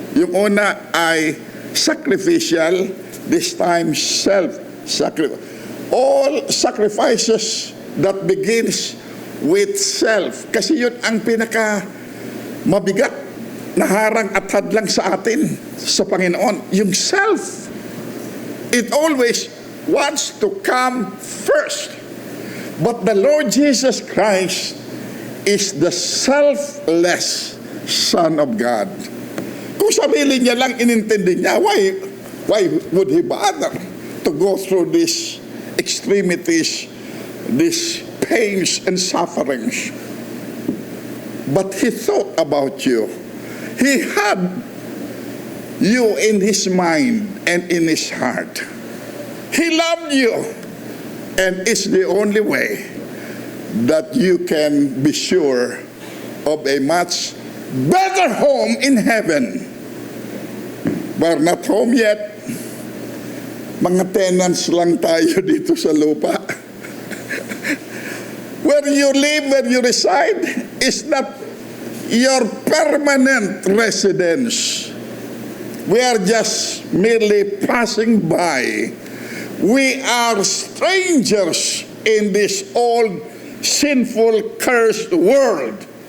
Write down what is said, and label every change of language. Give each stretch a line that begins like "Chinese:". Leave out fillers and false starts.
Filipino: Yung una ay
English: sacrificial, this time self-sacrifice. All sacrifices that begins with self.
Filipino: Kasi yun ang pinaka mabigat na harang at hadlang sa atin sa Panginoon. Yung self.
English: It always wants to come first. But the Lord Jesus Christ is the selfless Son of God.
Filipino: Kung sarili niya lang inintindi niya,
English: why would he bother to go through these extremities, these pains and sufferings? But he thought about you. He had you in his mind and in his heart. He loved you, and it's the only way that you can be sure of a much better home in heaven. We're not home yet.
Filipino: Mga tenants lang tayo dito sa lupa.
English: Where you live, where you reside, is not your permanent residence. We are just merely passing by. We are strangers in this old, sinful, cursed world.